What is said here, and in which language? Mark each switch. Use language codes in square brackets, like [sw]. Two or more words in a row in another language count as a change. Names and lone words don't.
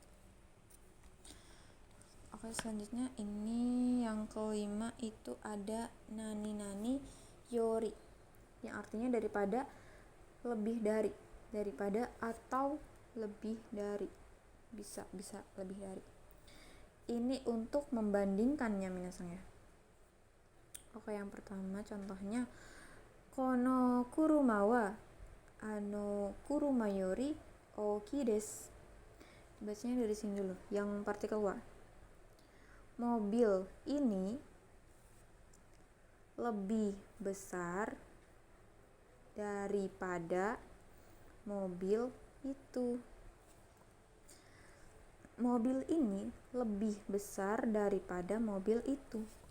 [id] Oke, selanjutnya ini yang kelima itu ada [ja] 何より, [id] yang artinya daripada, lebih dari, daripada atau lebih dari, bisa lebih dari. Ini untuk membandingkannya minasan ya. Oke, yang pertama contohnya [ja] この車は車より大きいです. [id] Bacanya dari sini dulu, yang partikel wa. Mobil ini lebih besar daripada mobil itu. Mobil ini lebih besar daripada mobil itu.